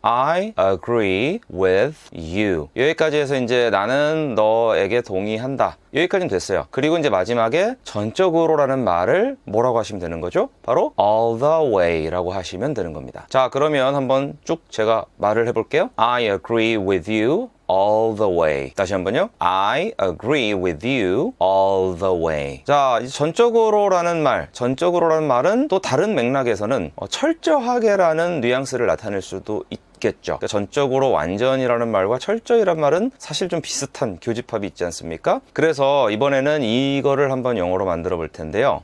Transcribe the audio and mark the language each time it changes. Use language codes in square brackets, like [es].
[en] I agree with you. [ko] 여기까지 해서 이제 나는 너에게 동의한다. 여기까지는 됐어요. 그리고 이제 마지막에 전적으로라는 말을 뭐라고 하시면 되는 거죠? 바로 [en] all the way [ko] 라고 하시면 되는 겁니다. 자, 그러면 한번 쭉 제가 말을 해볼게요. [en] I agree with you all the way. [ko] 다시 한번요. [en] I agree with you all the way. [ko] 자, 이제 전적으로라는 말은 또 다른 맥락에서는 철저하게라는 뉘앙스를 나타낼 수도 있겠죠. 그러니까 전적으로 완전이라는 말과 철저히란 말은 사실 좀 비슷한 교집합이 있지 않습니까? 그래서 이번에는 이거를 한번 영어로 만들어 볼 텐데요.